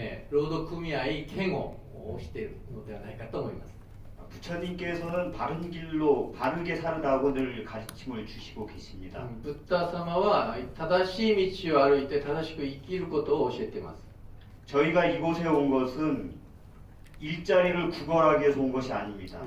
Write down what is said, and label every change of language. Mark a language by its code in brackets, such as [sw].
[ja] 労働組合嫌悪をしているのではないかと思います。 [ko] 부처님께서는 바른 길로 바르게 살으라고 늘 가르침을 주시고 계십니다. [ja] ブッダ様は正しい道を歩いて正しく生きることを教えています。 [ko] 저희가 이곳에 온 것은 일자리를 구걸하기 위해서 온 것이 아닙니다.